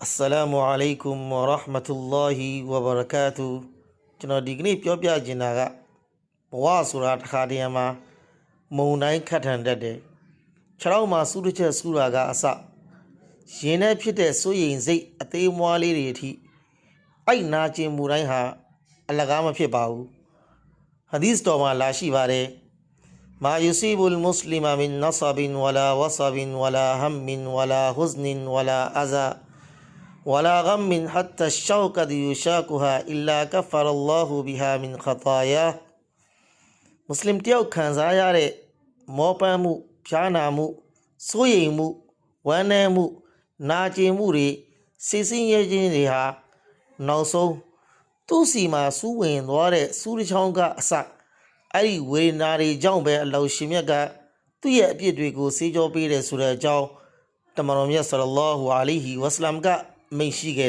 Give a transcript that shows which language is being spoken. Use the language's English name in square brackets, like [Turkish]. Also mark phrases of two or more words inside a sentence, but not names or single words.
[Arabic] السلام عليكم ورحمة الله وبركاته. [Burmese] ကျွန်တော်ဒီကနေ့ပြောပြချင်တာကဘဝဆိုတာတစ်ခါတည်းမှာမုံတိုင်းခတ်ထန်တတ်တယ်။ခြေထောက်မှာစူးတစ်ချက်စူးတာကအစရင်ထဲဖြစ်တဲ့စိုးရိမ်စိတ်အသေးမွားလေးတွေအထိအဲ့နာကျင်မှုတိုင်းဟာအလကားမဖြစ်ပါဘူး။ဟာဒီသ်တော်မှာလာရှိပါတယ်။ [Arabic] ما يصيب المسلم من نصب ولا وصب ولا هم ولا حزن ولا أذى ولا غم حتى الشوكة يشاكها إلا كفر الله بها من خطاياه [Burmese] مسلم တယောက်ခံစားရတဲ့မောပန်းမှုဖြားနာမှုစိုးရိမ်မှုဝမ်းနည်းမှုနာကျင်မှုတွေစိတ်ဆင်းရဲခြင်းတွေဟာနောက်ဆုံးသူ့စီမှာစူးဝင်သွားတဲ့ စူးတစ်ချောင်းကအစအဲ့ဒီဝေဒနာတွေကြောင့်ပဲအလောင်းရှင်မြတ်ကသူ့ရဲ့အပြစ်တွေကိုဆေးကြောပေးတယ်ဆိုတဲ့အကြောင်းတမန်တော်မြတ် [Arabic] صلى الله عليه وسلم [Burmese] ကမိန့်ရှိခဲ့